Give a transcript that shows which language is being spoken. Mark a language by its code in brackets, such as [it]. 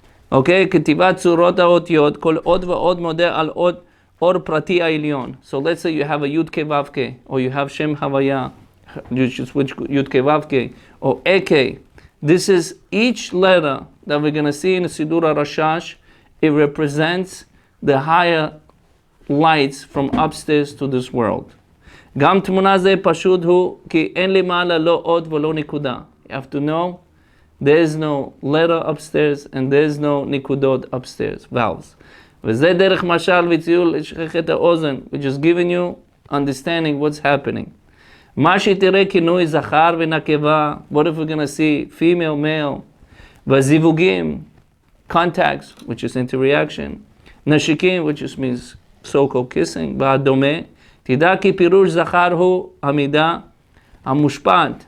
[he] Okay, כתיבת צורות האותיות, כל עוד ועוד מודה על עוד אור פרטי העליון. [en] So let's say you have a Yud Ke Vav Ke, or you have Shem Havaya, you should switch Yud Ke Vav Ke, or Eke. This is each letter that we're going to see in the Sidur HaRashash. It represents the higher lights from upstairs to this world. [he] גם תמונה זה פשוט הוא כי אין למעלה לא עוד ולא נקודה. [en] You have to know there is no letter upstairs and there is no נקודות upstairs, valves. [he] וזה דרך משל וציור לשכחת האוזן, [en] which is giving you understanding what's happening. [he] מה שתראה כינוי זכר ונקבה, [en] what if we're going to see female, male, והזיווגים, contacts, which is interaction, נשיקים, which just means so-called kissing, [he] והדומה, תדע כי פירוש זכר הוא המידה המושפעת.